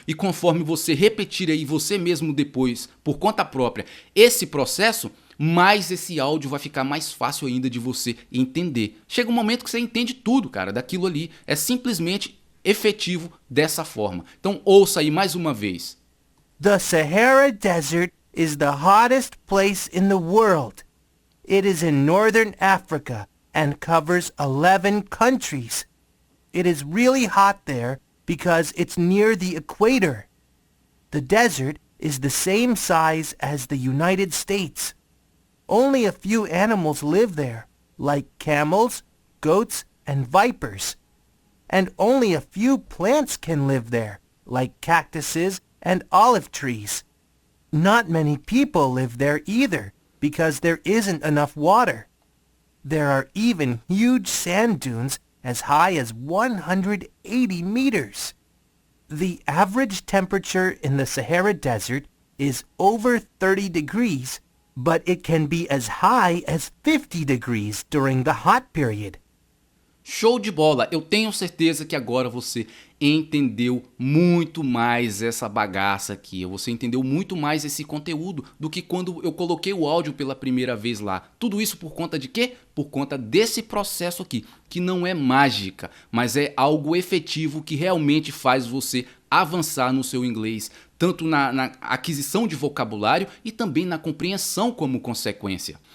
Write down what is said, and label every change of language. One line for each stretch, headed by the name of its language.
Portuguese: E conforme você repetir aí você mesmo depois, por conta própria, esse processo, mais esse áudio vai ficar mais fácil ainda de você entender. Chega um momento que você entende tudo, cara, daquilo ali. É simplesmente efetivo dessa forma. Então ouça aí mais uma vez.
English: The Sahara Desert is the hottest place in the world. It is in northern Africa and covers 11 countries. It is really hot there because it's near the equator. The desert is the same size as the United States. Only a few animals live there, like camels, goats, and vipers. And only a few plants can live there, like cactuses and olive trees. Not many people live there either, because there isn't enough water. There are even huge sand dunes as high as 180 meters. The average temperature in the Sahara Desert is over 30 degrees, but it can be as high as 50 degrees during the hot period.
Portuguese: Show de bola! Eu tenho certeza que agora você entendeu muito mais essa bagaça aqui. Você entendeu muito mais esse conteúdo do que quando eu coloquei o áudio pela primeira vez lá. Tudo isso por conta de quê? Por conta desse processo aqui, que não é mágica, mas é algo efetivo que realmente faz você avançar no seu inglês, tanto na aquisição de vocabulário e também na compreensão como consequência.